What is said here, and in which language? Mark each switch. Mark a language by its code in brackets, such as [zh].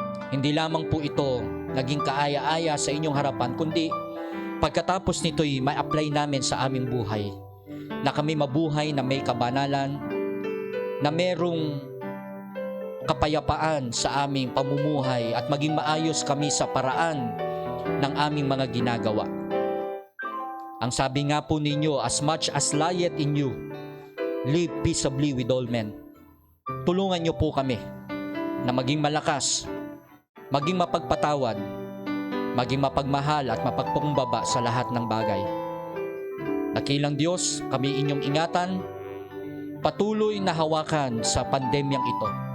[tl] Hindi lamang po ito naging kaaya-aya sa inyong harapan, kundi pagkatapos nito'y ma-apply namin sa aming buhay, na kami mabuhay na may kabanalan, na merong kapayapaan sa aming pamumuhay at maging maayos kami sa paraan ng aming mga ginagawa. Ang sabi nga po ninyo, [en] as much as lieth in you, live peaceably with all men. [tl] Tulungan niyo po kami na maging malakas, maging mapagpatawad, maging mapagmahal at mapagpakumbaba sa lahat ng bagay. Dakilang Diyos, kami inyong ingatan, patuloy na hawakan sa pandemyang ito.